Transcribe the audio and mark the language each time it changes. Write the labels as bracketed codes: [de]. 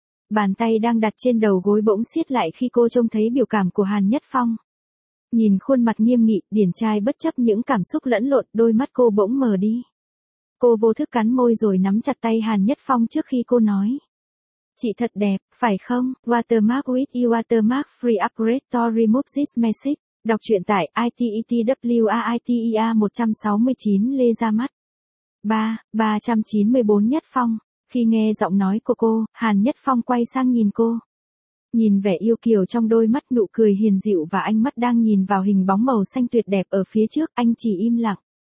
[vi] Bàn tay đang đặt trên đầu gối bỗng siết lại khi cô trông thấy biểu cảm của Hàn Nhất Phong. Nhìn khuôn mặt nghiêm nghị, điển trai bất chấp những cảm xúc lẫn lộn, đôi mắt cô bỗng mờ đi. Cô vô thức cắn môi rồi nắm chặt tay Hàn Nhất Phong trước khi cô nói. Chị thật đẹp, phải không? [en] Watermark with you, watermark free upgrade to remove this message. [vi] Đọc truyện tại ITETWAITER 169 Lê ra mắt. 394 Nhất Phong. Khi nghe giọng nói của cô, Hàn Nhất Phong quay sang nhìn cô. Nhìn vẻ yêu kiều trong đôi mắt, nụ cười hiền dịu và ánh mắt đang nhìn vào hình bóng màu xanh tuyệt đẹp ở phía trước, anh chỉ im lặng.